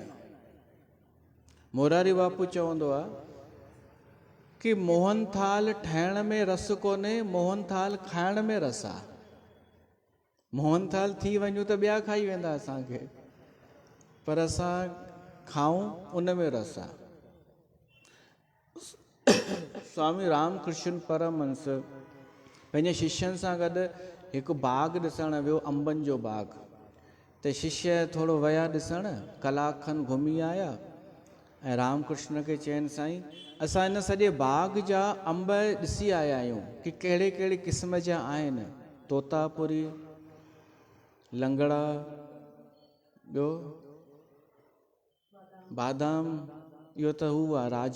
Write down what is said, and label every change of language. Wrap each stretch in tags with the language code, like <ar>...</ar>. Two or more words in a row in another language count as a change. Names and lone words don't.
<sd>मोरारी बापू चवंदो आहे कि मोहन थाल ठाहिण में रस कोन्हे, मोहन थाल खाइण में रस आहे। मोहन थाल थी वञूं त ॿिया खाई वेंदा असांखे, पर असां खाऊं उन में रस आहे। स्वामी रामकृष्ण परमहंस पंहिंजे शिष्यनि सां गॾु हिकु बाग़ ॾिसण वियो, अंबनि जो बाग़। त शिष्य थोरो विया ॾिसण, कलाक खनि घुमी आया ऐं रामकृष्ण खे चयनि, साईं असां हिन सॼे बाग़ जा अंब ॾिसी आया आहियूं कि कहिड़े कहिड़े क़िस्म जा आहिनि, तोतापुरी, लंगड़ा, ॿियो बादाम, इहो त हू आहे राजा।</sd>